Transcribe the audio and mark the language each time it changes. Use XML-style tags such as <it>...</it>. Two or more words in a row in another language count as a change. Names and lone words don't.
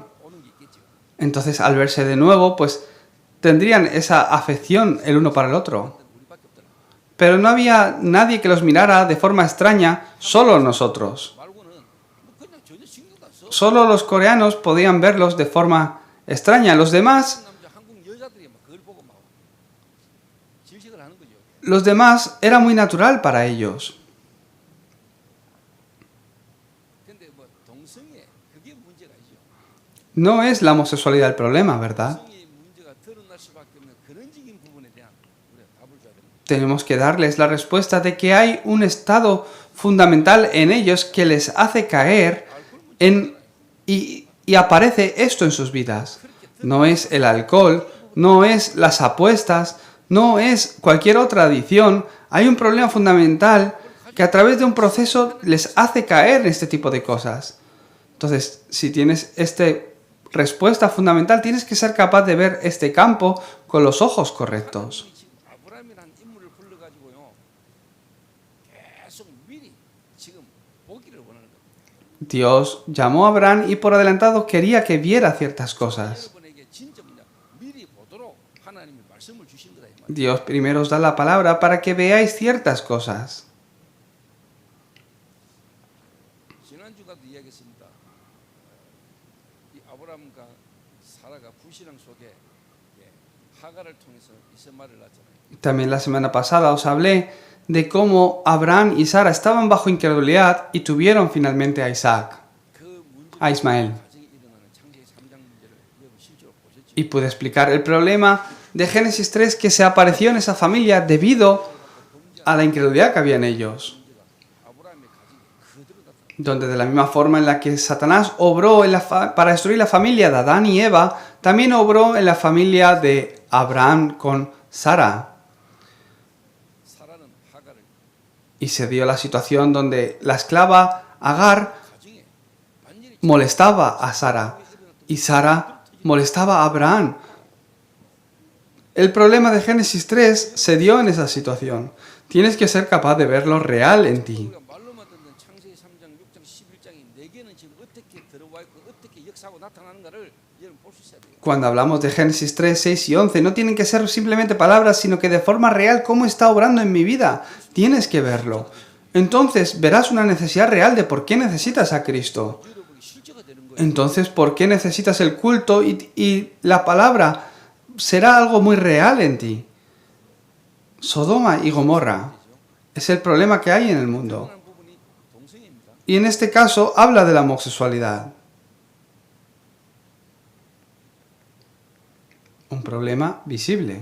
<ko>오는 게 있겠죠.</ko> <es>Entonces al verse de nuevo pues tendrían esa afección el uno para el otro.</es> <ko>우리밖에 없더라.</ko> <es>Pero no había nadie que los mirara de forma extraña, solo nosotros.</es> <ko>말고는 뭐 그냥 전혀 신경도 안 써.</ko> <es>Solo los coreanos podían verlos de forma extraña. Los demás,</es> <ko>남자 한국 여자들이 막 그걸 보고 막 질식을 하는 거죠.</ko> <es>los demás era muy natural para ellos.</es> <ko>근데 뭐 동성애 그게 문제가 아니죠.</ko> <es>No es la homosexualidad el problema, ¿verdad?</es> <ko>동성애의 문제가 드러날 수밖에 없는 근원적인 부분에 대한 우리가 답을 줘야 됩니다.</ko> <es>Tenemos que darles la respuesta de que hay un estado fundamental en ellos que les hace caer y aparece esto en sus vidas. No es el alcohol, no es las apuestas, no es cualquier otra adicción. Hay un problema fundamental que a través de un proceso les hace caer en este tipo de cosas. Entonces, si tienes esta respuesta fundamental, tienes que ser capaz de ver este campo con los ojos correctos.</es> <ko>지금 아브라함이라는 인물을 불러가지고요 계속 미리 지금 보기를 원하는 겁니다.</ko> <es>Dios llamó a Abraham y por adelantado quería que viera ciertas cosas.</es> <ko>여러분에게 진짜 뭐냐 미리 보도록 하나님이 말씀을 주신 거다 이 말이에요.</ko> <es>Dios primero os da la palabra para que veáis ciertas cosas.</es> <ko>지난주가도 이야기했습니다. 이 아브라함과 사라가 불신앙 속에 하가를 통해서 이스마엘을 낳았잖아요.</ko> <es>También la semana pasada os hablé de cómo Abraham y Sara estaban bajo incredulidad y tuvieron finalmente a Isaac,</es> <ko>그 문제</ko> <es>a Ismael.</es> <ko>가정에 일어나는 창세기 3장 문제를 여러분 실제로 보셨죠?</ko> <es>Y pude explicar el problema de Génesis 3 que se apareció en esa familia debido a la incredulidad que había en ellos.</es> <ko>아브라함의 가정이 그대로 나타나.</ko> <es>Donde de la misma forma en la que Satanás obró para destruir la familia de Adán y Eva, también obró en la familia de Abraham con Sara.</es> <ko>사라는 하가를</ko> <es>Y se dio la situación donde la esclava Agar</es> <ko>가정에 완전히</ko> <es>molestaba a Sara y Sara molestaba a Abraham. El problema de Génesis 3 se dio en esa situación. Tienes que ser capaz de verlo real en ti.</es> <ko>우리가 말로만 듣는 창세기 3장, 6장, 11장이 내게는 지금 어떻게 들어와 있고 어떻게 역사하고 나타나는가를 여러분 볼 수 있어야 돼요.</ko> <es>Cuando hablamos de Génesis 3, 6 y 11, no tienen que ser simplemente palabras, sino que de forma real cómo está obrando en mi vida. Tienes que verlo. Entonces verás una necesidad real de por qué necesitas a Cristo.</es> <ko>여러분이 실제가 되는 거예요.</ko> <es>Entonces, ¿por qué necesitas el culto y la palabra será algo muy real en ti? Sodoma y Gomorra es el problema que hay en el mundo.</es> <ko>드러나는 부분이 동성애입니다.</ko> <es>Y en este caso habla de la homosexualidad. Un problema visible.</es>